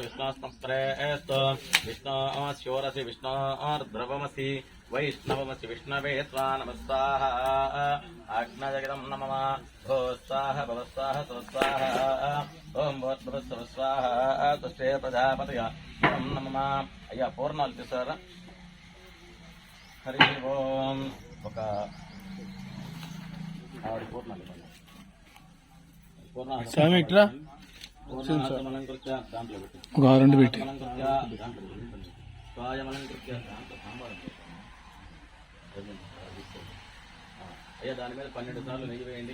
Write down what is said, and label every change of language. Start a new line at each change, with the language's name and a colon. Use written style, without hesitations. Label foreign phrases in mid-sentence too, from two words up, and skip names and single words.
Sanskrit: विष्णोस्तम्प्रेस्तो विष्णोस्योरसि विष्णोर्ध्रुवमसि वैष्णवमसि विष्णवे त्वा नमस्वाहा आज्ञाजगदं नमः भो स्वाहा भवस्वाहा स्वस्वाहा ॐ भवस्वस्वाहा तुष्टे प्रजापतय ॐ नमः अय्या
Telugu: పూర్ణాలు తీసారా హరి ఓం ఒక ఆవిడ పూర్ణాలు స్వామి ఇట్రా దాంట్లో పెట్టి ఒక 2 పెట్టి అయ్యా దాని మీద 12 సార్లు నెయ్యి వేయండి